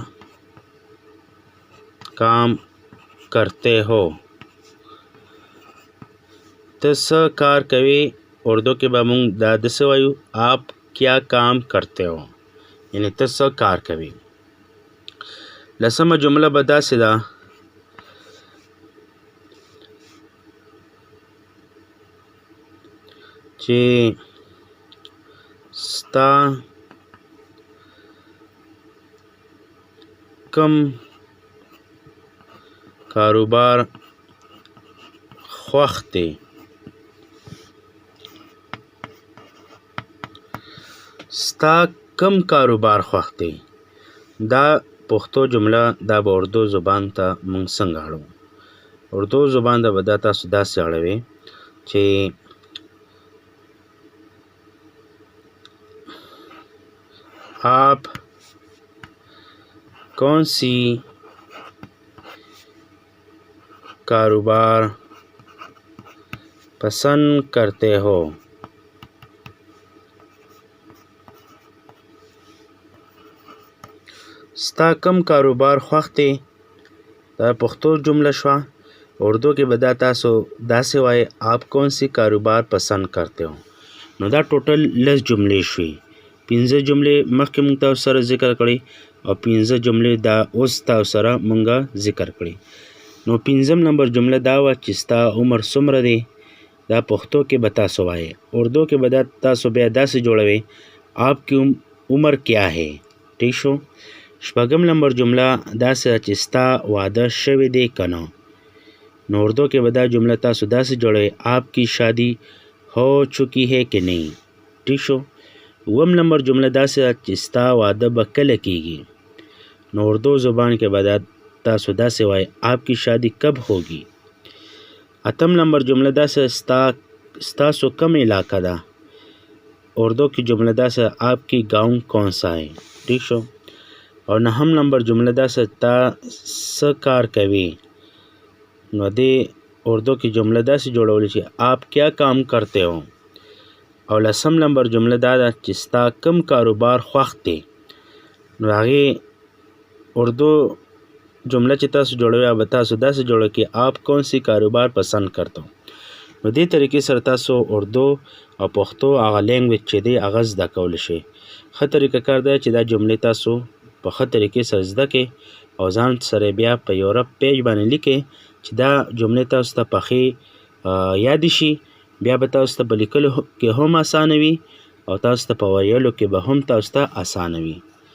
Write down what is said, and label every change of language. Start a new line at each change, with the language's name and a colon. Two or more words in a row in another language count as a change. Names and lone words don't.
Urdu: کام کرتے ہو
Pashto: ته څه کار کوي اردو کې به مونږ دا داسې وایو
Urdu: آپ کیا کام کرتے ہو
Pashto: یعنی ته څه کار کوي لسمه جمله به داسې ده چې ستا کم کاروبار خوښ دی ستا کم کاروبار خوښ دی دا پښتو جمله دا به اردو زبان ته مونږ څنګه اړوو اردو زبان ته به دا تاسو داسې اړوئ چې
Urdu: آپ کون سی کاروبار پسند کرتے ہو
Pashto: ستا کم کاروبار خوښ دی دا پښتو جمله شوه اردو کې به دا تاسو داسې وایئ
Urdu: آپ کون سی کاروبار پسند کرتے ہو
Pashto: نو دا ټوټل 10 جملې شوي 15 جملې مخکې مونږ تاسو سره ذکر کړي او 15 جملې دا اوس تاسو سره مونږ ذکر کړي نو 15 نمبر جمله دا وه چې ستا عمر څومره دی دا پښتو کې به تاسو وایئ اردو کې به دا تاسو بیا داسې جوړوئ
Urdu: آپ کی عمر کیا ہے
Pashto: ٹھیک شو شپږم نمبر جمله داسې ده چې ستا واده شوی دی که نه نو اردو کې به دا جمله تاسو داسې جوړوئ
Urdu: آپ کی شادی ہو چکی ہے کہ نہیں
Pashto: ٹھیک شو اووم نمبر جمله داسې ده چې ستا واده به کله کیږي نو اردو زبان کې به دا تاسو داسې وایئ
Urdu: آپ کی شادی کب ہوگی
Pashto: اتم نمبر جمله داسې ستاسو کم علاقه ده اردو کی جمله داسې
Urdu: آپ کی गांव کون سا ہے
Pashto: ٹھیک شو او نهم نمبر جمله داسې تا څه کار کوي نو دې اردو کی جمله داسې جوړولی چې
Urdu: آپ کیا کام کرتے ہو
Pashto: او لسم نمبر جمله دا ده چې ستا کم کاروبار خوښ دی نو هغې اردو جمله چې تاسو جوړوئ به تاسو داسې جوړوئ چې
Urdu: آپ کون سی کاروبار پسند کرتے ہو
Pashto: نو دې طریقې سره تاسو اردو او پښتو هغه لینګویج چې دی هغه زده کولی شئ ښه طریقه کار دی چې دا جملې تاسو په ښه طریقې سره زده کړئ او ځان سره بیا په یو
English: rough page
Pashto: باندې لیکئ چې دا جملې تاسو ته پخې یادې شي بیا به تاسو ته په لیکلو کې هم اسانه وي او تاسو ته په ویلو کې به هم تاسو ته اسانه وي